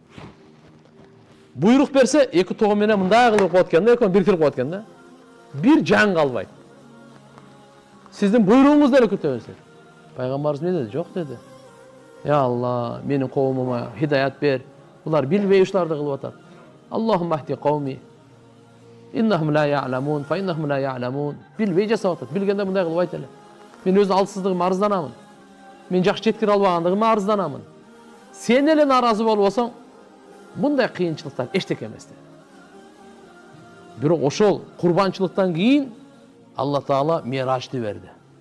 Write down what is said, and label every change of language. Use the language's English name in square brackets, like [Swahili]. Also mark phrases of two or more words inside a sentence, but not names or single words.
[Kyrgyz] Буйрук берсе, эки тоо менен мындай кылып коет экен да, экөө биркирип коет экен да. Бир жан калбайт. Сиздин буйругуңуз деле күтөбүз деди. Пайгамбарыбыз эмне деди? Жок деди. [Arabic] يا الله, [Kyrgyz] менин коомума хидаят бер. Булар билбей ушуларды кылып атат. [Arabic] اللهم اهد قومي. إنهم لا يعلمون ف إنهم لا يعلمون. [Kyrgyz] Билбей жасап атат. Билгенде мындай кылып айт эле. Мен өз алсыздыгыма арызданамын. Мен жакшы жеткире албагандыгыма арызданамын. Сен эле наразы болбосоң, мындай кыйынчылыктар эчтеке эмес деди. Бирок ошол курбанчылыктан кийин Алла Таала Миражды берди.